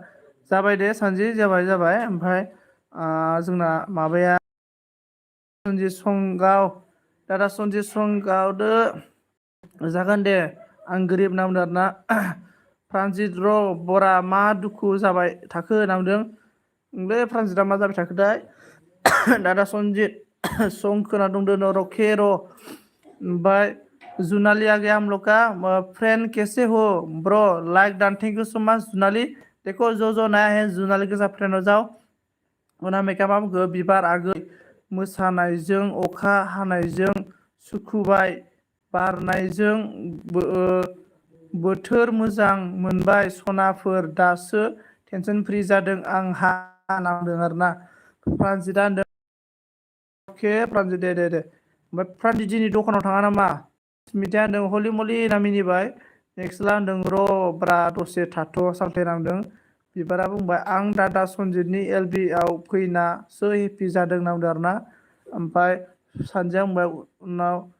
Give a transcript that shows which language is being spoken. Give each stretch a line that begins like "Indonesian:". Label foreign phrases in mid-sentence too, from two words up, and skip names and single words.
Bodo: जाबाय दे सानजि जाबाय ओमफ्राय जोंना माबाया सनजित संगाव दादा सनजित संगावदो जागोन दे आं गोरिब नामदों आरोना प्रानजित र' बरा मा दुखु जाबाय थाखो होनना बुंदों बे प्रानजितआ मा जाबाय थाखोथाय दादा सनजित सं खोना दंदो न' रखे र' ओमफ्राय जुनाली आगे
Hindi: हम लोग का फ्रेंड कैसे हो ब्रो
English: like done thank you so much
Bodo: जुनाली
Hindi: देखो जो नया है जुनाली के साथ फ्रेंड हो जाओ
Bodo: उना मेका मा बुंखो बिबार आगै मोसानायजों अखा हानायजों सुखुबाय बारनायजों बोथोर मोजां मोनबाय सनाफोर दासो
English: tension free
Bodo: जादों आंहा नांदों आरोना प्रानजितआ होनदों अके प्रानजित दे ओमफ्राय प्रानजित दिनै दखानाव थाङा नामा स्मिथाया होनदों हलि मलि होनना मिनिबाय नेक्स्टला होनदों र' ब्रा दसे थाथ' सालथाय नांदों बिबारा बुंबाय आं दादा सनजितनि एलबि आव फैनासो हेपि जादों नांदों आरोना ओमफ्राय सानजिया बुंबाय उनाव